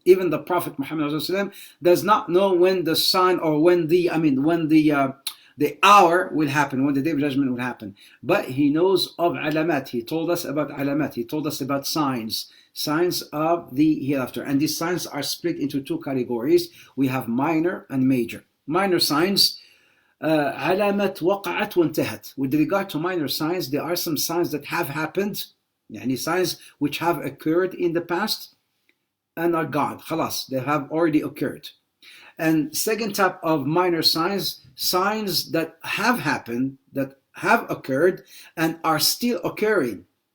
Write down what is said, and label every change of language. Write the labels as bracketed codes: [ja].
[en] Even the Prophet Muhammad does not know when the sign or when the hour will happen, when the day of judgment will happen. But he knows of alamat. He told us about alamat. He told us about signs of the hereafter. And these signs are split into 2 categories. We have minor and major. Minor signs, [ar] علامات وقعت وانتهت. [en] With regard to minor signs, there are some signs that have happened, يعني signs which have occurred in the past and are gone. خلاص, they have already occurred. And second type of minor signs, signs that have happened, that have occurred and are still occurring.